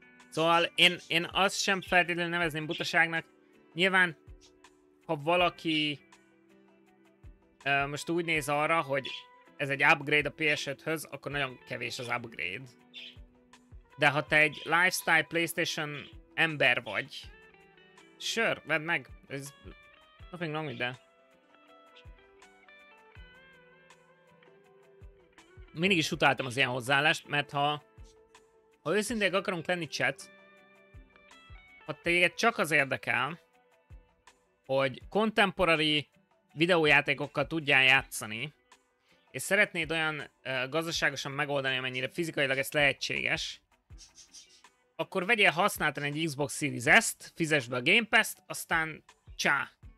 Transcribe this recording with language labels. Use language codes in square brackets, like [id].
[hu] Szóval én azt sem feltétlenül nevezném butaságnak. Nyilván, ha valaki most úgy néz arra, hogy ez egy upgrade a PS5-höz, akkor nagyon kevés az upgrade. De ha te egy lifestyle PlayStation ember vagy, [en] sure, [hu] vedd meg. [en] There's nothing wrong with that. [hu] Mindig is utáltam az ilyen hozzáállást, mert ha őszintén akarunk lenni, chat, ha téged csak az érdekel, hogy [en] contemporary [hu] videójátékokkal tudjál játszani, és szeretnéd olyan gazdaságosan megoldani, amennyire fizikailag ez lehetséges, akkor vegyél használtan egy Xbox Series S-t, fizesd be a Game Pass-t, aztán csá!